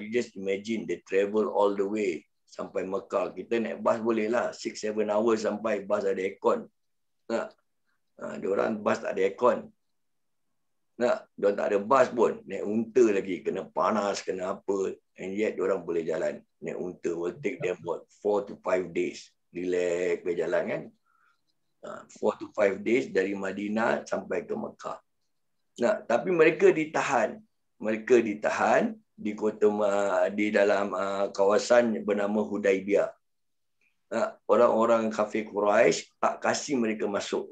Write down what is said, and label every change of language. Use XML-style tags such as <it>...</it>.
<en>You just imagine they travel all the way</en> <ms>sampai Mekah. Kita naik bas boleh lah 6-7 hours sampai bas ada aircon. Diorang bas tak ada aircon. Diorang tak ada bas pun. Naik unta lagi. Kena panas, kena apa.</ms> <en>And yet</en> <ms>diorang boleh jalan. Naik unta</ms> <en>will take them about 4 to 5 days.</en> <ms>Relax berjalan kan.</ms> <en>4 to 5 days</en> <ms>dari Madinah sampai ke Mekah. Tapi mereka ditahan. Mereka ditahan di kota di dalam kawasan bernama Hudaibiyah. Orang-orang kafir Quraisy tak kasih mereka masuk.</ms>